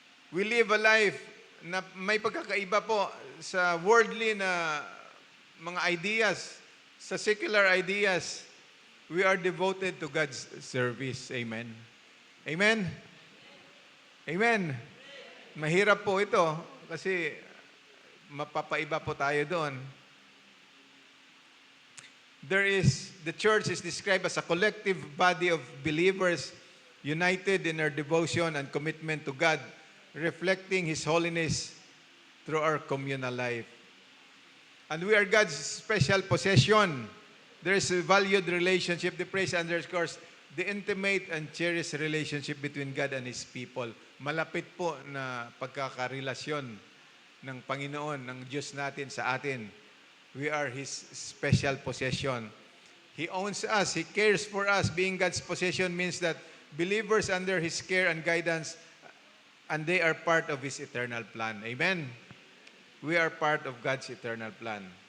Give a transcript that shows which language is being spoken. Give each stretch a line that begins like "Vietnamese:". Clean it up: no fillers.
English: We live a life
Filipino: na may pagkakaiba po sa worldly na mga ideas, sa secular ideas.
English: we are devoted to God's service. Amen. Amen. Amen.
Filipino: Mahirap po ito kasi mapapaiba po tayo doon.
English: The church is described as a collective body of believers united in our devotion and commitment to God, reflecting His holiness through our communal life. And we are God's special possession. There is a valued relationship. The praise underscores the intimate and cherished relationship between God and His people.
Filipino: Malapit po na pagkakarelasyon ng Panginoon, ng Diyos natin sa atin.
English: We are His special possession. He owns us. He cares for us. Being God's possession means that believers under His care and guidance, and they are part of His eternal plan. Amen? We are part of God's eternal plan.